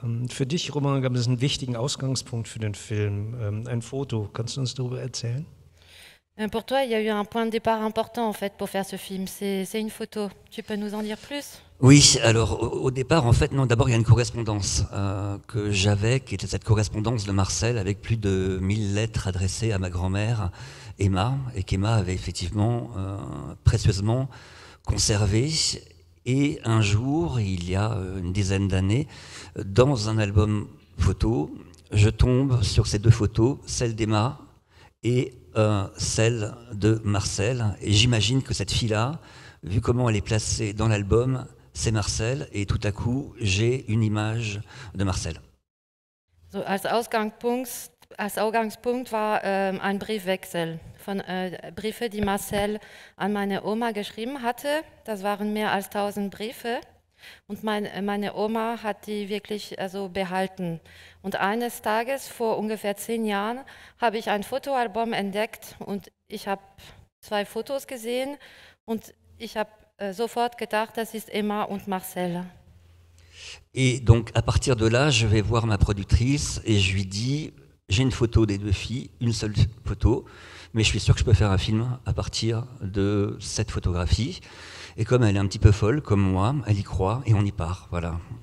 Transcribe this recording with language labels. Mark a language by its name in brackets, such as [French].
[German] Für dich, Romain, gab es einen wichtigen Ausgangspunkt für den Film, ein Foto. Kannst du uns darüber erzählen? [French] Pour toi, il y a eu un point de départ important en fait pour faire ce film. C'est une photo. Tu peux nous en dire plus? Oui, alors au départ, en fait, non, d'abord il y a une correspondance que j'avais, qui était cette correspondance de Marcel avec plus de 1000 lettres adressées à ma grand-mère Emma, et qu'Emma avait effectivement précieusement conservées. Et un jour, il y a une dizaine d'années, dans un album photo, je tombe sur ces deux photos, celle d'Emma et celle de Marcel. Et j'imagine que cette fille-là, vu comment elle est placée dans l'album, c'est Marcel. Et tout à coup, j'ai une image de Marcel. [German] So, als Ausgangspunkt war ein Briefwechsel von Briefe, die Marcel an meine Oma geschrieben hatte. Das waren mehr als 1000 Briefe. Und meine Oma hat die wirklich also behalten. Und eines Tages, vor ungefähr 10 Jahren, habe ich ein Fotoalbum entdeckt und ich habe 2 Fotos gesehen und ich habe sofort gedacht, das ist Emma und Marcel. [French] Et donc, à partir de là, je vais voir ma productrice et je lui dis, j'ai une photo des deux filles, une seule photo, mais je suis sûr que je peux faire un film à partir de cette photographie. Et comme elle est un petit peu folle, comme moi, elle y croit et on y part, voilà.